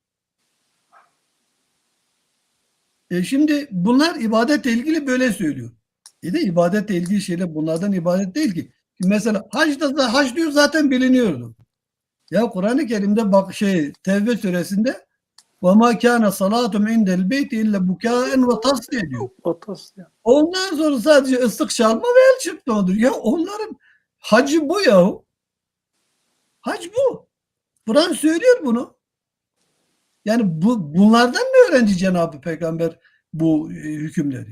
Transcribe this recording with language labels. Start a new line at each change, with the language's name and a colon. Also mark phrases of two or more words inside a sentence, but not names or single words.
Turkish: Şimdi bunlar ibadetle ilgili böyle söylüyor. De ibadetle ilgili şeyler bunlardan ibadet değil ki. Mesela hac diyor zaten biliniyordu. Ya Kur'an-ı Kerim'de bak Tevbe suresinde
Arabic: وَمَا كَانَ صَلَاتُمْ عِنْدَ الْبَيْتِ اِلَّا بُكَاءً وَتَصْدِيَ
Turkish: diyor. Ondan sonra sadece ıslık çalma ve el çırpmadır. Ya onların hacı bu yahu. Hac bu. Kur'an söylüyor bunu. Yani bunlardan mı öğrenci Cenab-ı Peygamber bu hükümleri?